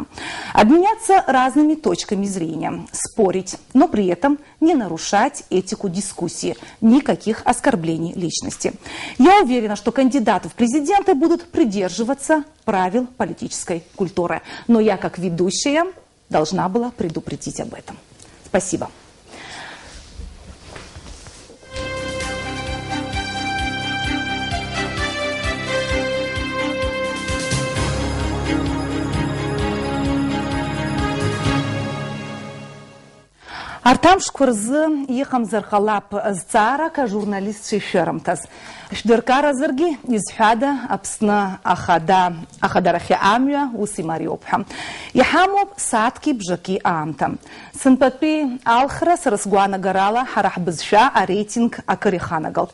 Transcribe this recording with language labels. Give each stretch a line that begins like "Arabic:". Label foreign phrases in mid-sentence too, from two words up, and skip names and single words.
Russian: Обменяться разными точками зрения, спорить, но при этом не нарушать этику дискуссии, никаких оскорблений личности. Я уверена, что кандидаты в президенты будут придерживаться правил политической культуры. Но я, как ведущая, должна была предупредить об этом. Спасибо.
Abkhazian: Артам шкурзы ехамзар халап зцаарака журналист шишерамтаз. Шдыркара зырги изхада Аԥсны ахадарахьы амҩа ус имариоуп. Иҳамоуп сааҭки бжаки аамҭа. Сынтәатәи алхра сара сгәаанагарала ҳара ҳбызшәа ареитинг акыр иханагалт.